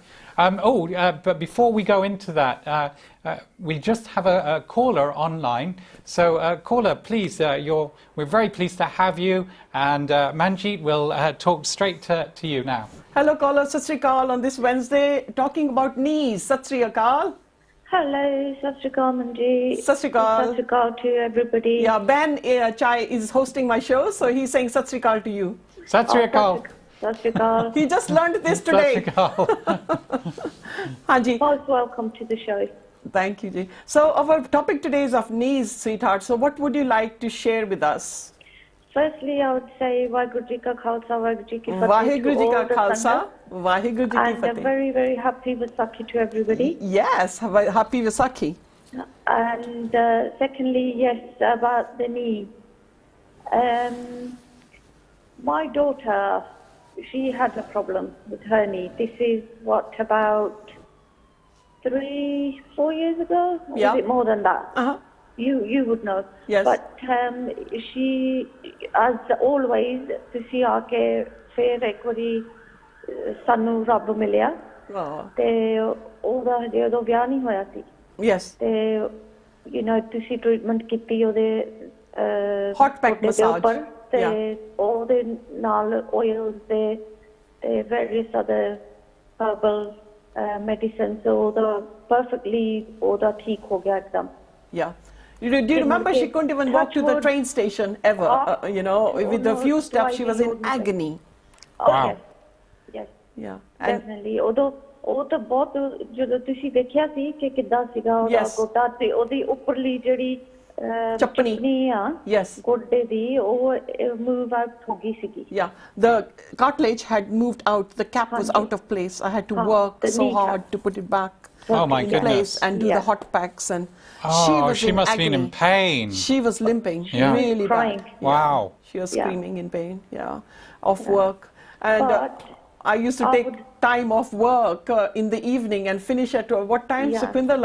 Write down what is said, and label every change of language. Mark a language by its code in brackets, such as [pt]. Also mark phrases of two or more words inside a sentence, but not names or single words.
[en] But before we go into that, we just have a caller online. So, caller, please, we're very pleased to have you, and Manjeet will talk straight to you now. Hello, caller. [pa] ਸਤਿ ਸ੍ਰੀ ਅਕਾਲ [en] on this Wednesday, talking about knees. [pa] ਸਤਿ ਸ੍ਰੀ ਅਕਾਲ. Hello, ਸਤਿ ਸ੍ਰੀ ਅਕਾਲ, Manjeet. ਸਤਿ ਸ੍ਰੀ ਅਕਾਲ. ਸਤਿ ਸ੍ਰੀ ਅਕਾਲ [en] to everybody. Yeah, Ben Chai is hosting my show, so he's saying [pa] ਸਤਿ ਸ੍ਰੀ ਅਕਾਲ [en] to you. [pa] ਸਤਿ ਸ੍ਰੀ ਅਕਾਲ. ਸਤਿ ਸ੍ਰੀ ਅਕਾਲ. [en] He just learned this today. [pa] ਸਤਿ ਸ੍ਰੀ ਅਕਾਲ. Hanji. [en] Most welcome to the show. Thank you, Ji. So our topic today is of knees, sweetheart. So what would you like to share with us? Firstly, I would say [pa] ਵਾਹਿਗੁਰੂ ਜੀ ਕਾ ਖ਼ਾਲਸਾ, ਵਾਹਿਗੁਰੂ ਜੀ ਕੀ ਫ਼ਤਿਹ. ਵਾਹਿਗੁਰੂ ਜੀ ਕਾ [en] to all the [pa] Khalsa, [en] Sangha. [pa] ਵਾਹਿਗੁਰੂ ਜੀ ਕੀ [en] And a [pa] Fateh. [en] very, very happy Vaisakhi to everybody. Yes, happy Vaisakhi. And secondly, yes, about the knee. My daughter, she had a problem with her knee. This is about 3-4 years ago? Or Yeah. is it more than that? Uh-huh. You would know. Yes. But she, as always, [pa] ਤੁਸੀਂ ਆ ਕੇ ਫਿਰ ਇੱਕ ਵਾਰੀ ਸਾਨੂੰ ਰੱਬ ਮਿਲਿਆ ਤੇ ਉਹਦਾ ਹਜੇ ਉਦੋਂ ਵਿਆਹ ਨਹੀਂ ਹੋਇਆ ਸੀ [en] Yes. [pa] ਤੇ ਤੁਸੀਂ ਟ੍ਰੀਟਮੈਂਟ ਕੀਤੀ ਉਹਦੇ [en] Hot pack massage. [pa] ਤੇ ਉਹਦੇ ਨਾਲ oils ਤੇ [en] various other herbal medicines, [pa] so ਉਹਦਾ perfectly ਉਹਦਾ ਠੀਕ ਹੋ ਗਿਆ ਇੱਕਦਮ. [en] Yeah. Do you remember she couldn't even walk to the train station ever? With a few steps she was in agony. Oh, Wow. Yes. Yeah. Definitely. [pa] ਉਹ ਤਾਂ ਬਹੁਤ ਜਦੋਂ ਤੁਸੀਂ ਦੇਖਿਆ ਸੀ ਕਿ ਕਿੱਦਾਂ ਸੀਗਾ ਉਹਦਾ ਗੋਡਾ ਤੇ ਉਹਦੀ ਉੱਪਰਲੀ ਜਿਹੜੀ ਚੱਪਣੀ ਆ ਗੋਡੇ ਦੀ ਉਹ [en] move out [pa] ਹੋ ਗਈ ਸੀਗੀ. [en] Yeah. The cartilage had moved out. The cap was out of place. I had to work so hard to put it back. Oh my in goodness. place and do the hot packs, and she must have been in pain. She was limping, really crying. bad. Wow. She was screaming in pain, off work. And I used to take time off work in the evening and finish at what time, Sukhwinder?